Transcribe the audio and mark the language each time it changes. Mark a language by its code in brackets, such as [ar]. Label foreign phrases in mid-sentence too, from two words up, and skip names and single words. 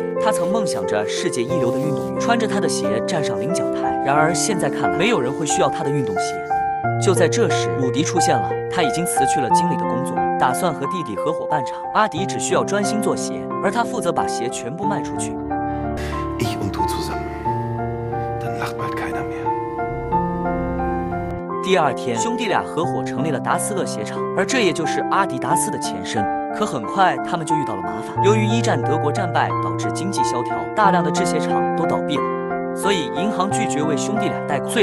[zh] 他曾梦想着世界一流的运动员，穿着他的鞋站上领奖台。然而现在看来，没有人会需要他的运动鞋。就在这时，鲁迪出现了，他已经辞去了经理的工作，打算和弟弟合伙办厂。阿迪只需要专心做鞋，而他负责把鞋全部卖出去。 [de] Ich und du zusammen, dann lacht bald keiner mehr。 [zh] 第二天，兄弟俩合伙成立了达斯勒鞋厂，而这也就是阿迪达斯的前身。可很快，他们就遇到了麻烦。由于一战德国战败，导致经济萧条，大量的制鞋厂都倒闭了，所以银行拒绝为兄弟俩贷款。